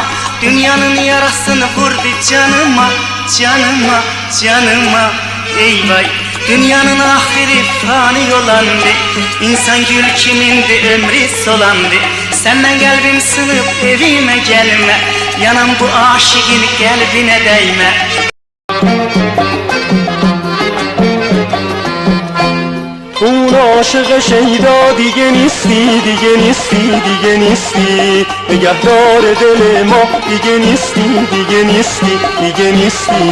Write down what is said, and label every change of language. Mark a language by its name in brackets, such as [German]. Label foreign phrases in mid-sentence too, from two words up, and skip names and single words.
[Azerbaijani] Dünyanın yarasını vurdu canıma, canıma, canıma. Ey vay, dünyanın ahiri fani olandı. İnsan gül kimindi, ömrü solandı. Senden kalbim sınıp evime gelme. Yanam bu aşığın kalbine değme. [Persian] اون عاشق شیدا دیگه نیستی، دیگه نیستی، دیگه نیستی. نگهدار دل ما دیگه نیستی، دیگه نیستی، دیگه نیستی.